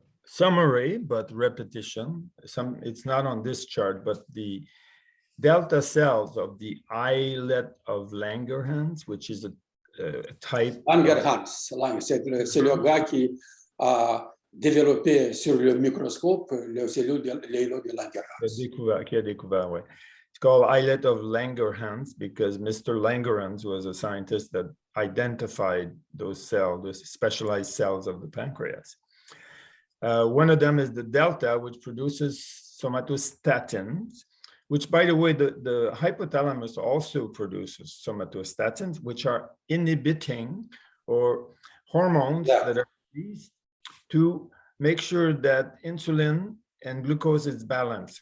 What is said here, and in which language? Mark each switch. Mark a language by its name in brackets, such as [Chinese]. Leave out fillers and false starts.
[English] Summary, but repetition. It's not on this chart, but the delta cells of the islet of Langerhans, which is a type. [French] Langerhans, c'est le gars qui a développé sur le microscope les cellules de Langerhans. Qui a découvert, ouais. [English] It's called islet of Langerhans because Mr. Langerhans was a scientist that identified those cells, those specialized cells of the pancreas. One of them is the delta, which produces somatostatins, which, by the way, the hypothalamus also produces somatostatins, which are inhibiting or hormones that are released to make sure that insulin and glucose is balanced.